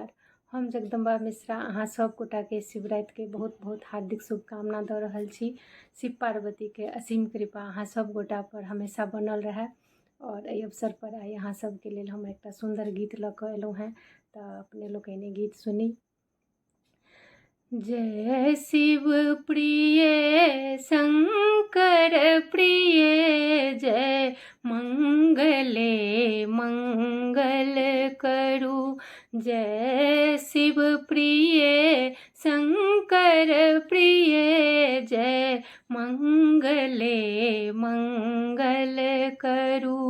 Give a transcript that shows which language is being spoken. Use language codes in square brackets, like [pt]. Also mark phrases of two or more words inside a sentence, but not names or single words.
[mai] हम जगदम्बा मिश्रा अहाँ सब गोटा के शिवरात्रि के बहुत बहुत हार्दिक शुभकामना दऽ रहल छी। शिव पार्वती के असीम कृपा अहाँ सब गोटा पर हमेशा बनल रहे। और एहि अवसर पर आइ अहाँ सबके लेल हम एकटा सुंदर गीत लऽ कऽ एलहुँ हैं, तऽ अपने लोकनि गीत सुनी। जय शिव प्रिय शंकर प्रिय, जय मंगले मंगल करू। जय शिव प्रिय शंकर प्रिय, जय मंगले मंगल करू।